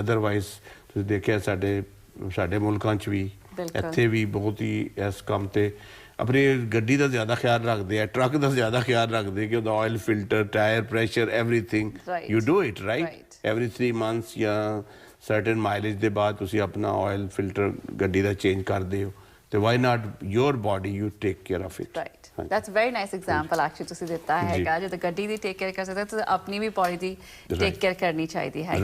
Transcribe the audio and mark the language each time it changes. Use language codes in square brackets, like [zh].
[pa] Otherwise ਤੁਸੀਂ ਦੇਖਿਆ ਸਾਡੇ ਮੁਲਕਾਂ 'ਚ ਵੀ, ਇੱਥੇ ਵੀ ਬਹੁਤ ਹੀ ਇਸ ਕੰਮ ਤੇ ਆਪਣੀ ਗੱਡੀ ਦਾ ਜ਼ਿਆਦਾ ਖਿਆਲ ਰੱਖਦੇ ਆ, ਟਰੱਕ ਦਾ ਜ਼ਿਆਦਾ ਖਿਆਲ ਰੱਖਦੇ ਕਿ ਉਹਦਾ oil filter, tyre pressure, [en] everything you do it right every 3 months [pa] ਜਾਂ ਸਰਟਨ ਮਾਈਲੇਜ ਦੇ ਬਾਅਦ ਤੁਸੀਂ ਆਪਣਾ ਆਇਲ ਫਿਲਟਰ ਗੱਡੀ ਦਾ ਚੇਂਜ ਕਰਦੇ ਹੋ। [en] ਤੇ why not your body you take care of it. That's a very nice example actually [pa] ਤੁਸੀਂ ਦਿੱਤਾ ਹੈਗਾ। ਜਦੋਂ ਗੱਡੀ ਦੀ ਟੇਕ ਕੇਅਰ ਕਰ ਸਕਦੇ ਤੁਸੀਂ ਆਪਣੀ ਵੀ ਬੋਡੀ ਦੀ ਟੇਕ ਕੇਅਰ ਕਰਨੀ ਚਾਹੀਦੀ ਹੈ।